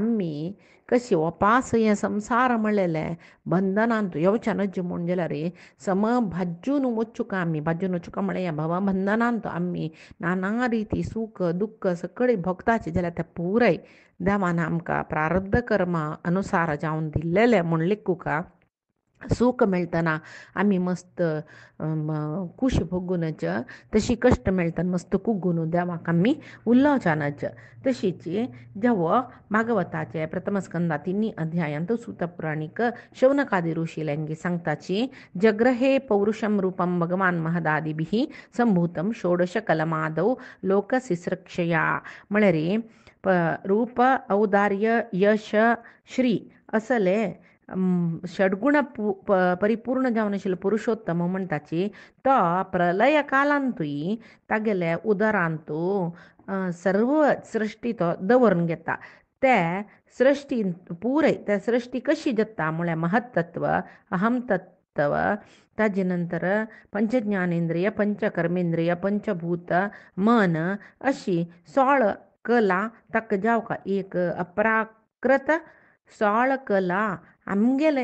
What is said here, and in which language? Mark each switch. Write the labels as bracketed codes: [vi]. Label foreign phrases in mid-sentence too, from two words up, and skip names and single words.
[kok] तशी आमी कशी वापास हे संसार म्हणलेले बंधनांतू येवच्या नज्ज म्हूण जाल्यार सम भाज्जून वचूंक आमी भाज्जून वचूंक म्हळ्यार ह्या भव बंधनांत आमी नाना रिती सुख दुःख सगळे भोगताचे जाल्यार ते पुराय देवान आमकां प्रारब्ध कर्मा अनुसार जावन दिल्लेले म्हूण लेखुका सूख मेळटना आमी मस्त खुश भोगूनच तशी कश्ट मेळटना मस्त कुग्गून देवाक आमी उल्लोवचानच तशीच जेव्हा भागवताचे प्रथमस्कंदा 3 अध्यायांत सूतपुराणिक शौनकादी ऋषी लँगी सांगताची [sa] जग्रहे पौरुषम रूपम भगवान महदादिभिः संभूतम षोडश कलमादौ लोकसिसृक्षया [kok] म्हळ्यार रूप औदार्य यश श्री असले षड्गुण परिपूर्ण जावन आशिल्लो पुरुषोत्तम म्हणटाची तो प्रलय कालांतूय तागेले उदरांतू सर्व सृश्टी तो दवरून घेता ते सृश्टी पुराय त्या सृश्टी कशी जाता म्हळ्यार महत्तत्व अहमतत्व ताजे नंतर पंचज्ञानेंद्रिय पंचकर्मेंद्रिय पंचभूत मन अशी 16 कला ताका जावका एक अप्राकृत 16 कला आमगेले